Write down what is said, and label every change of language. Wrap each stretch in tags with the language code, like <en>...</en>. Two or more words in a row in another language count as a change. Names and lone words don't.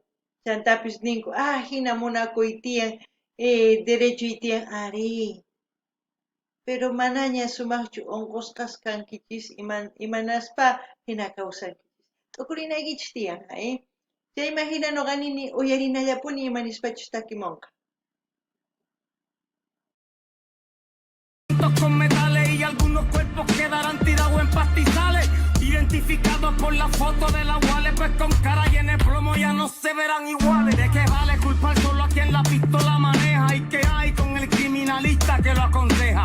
<qu>Chantapis ninku, hina munakuy tiyan, derechoy tiyan, ari. Pero manaña sumaqchu unqusqas kankichis imanaspa hina kawsankichis. T'ukurinaykichis tiyan, chayma hina nuqa nini uyarinallapuni imanispachus takimunqa.</qu> <es>Con metales y algunos cuerpos quedarán tirados en pastizales, identificados por la foto de la Wale, pues con cara llena de plomo ya no se verán iguales. ¿De qué vale culpar solo a quien la pistola maneja? ¿Y qué hay con el criminalista que lo aconseja?</es>